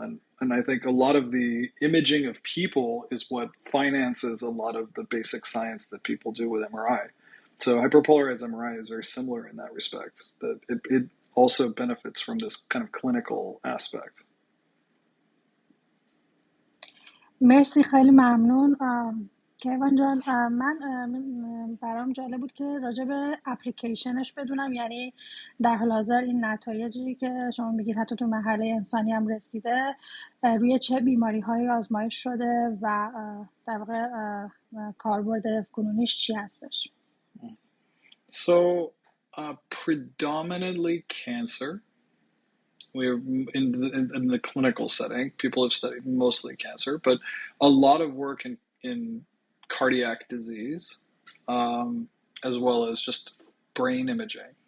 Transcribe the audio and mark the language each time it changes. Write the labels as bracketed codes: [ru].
[en] And I think a lot of the imaging of people is what finances a lot of the basic science that people do with MRI. So hyperpolarized MRI is very similar in that respect, that it also benefits from this kind of clinical aspect. [fa] مرسی، خیلی ممنون کیوان جان. من برام جالب بود که راجع به اپلیکیشنش بدونم، یعنی در حال حاضر این نتایجی که شما میگید حتی تو مرحله انسانی هم رسیده، روی چه بیماری های آزمایش شده و در واقع کاربرد کنونیش چی هستش؟ [en] So predominantly cancer. We're in the clinical setting. People have studied mostly cancer, but a lot of work in cardiac disease, as well as just brain imaging.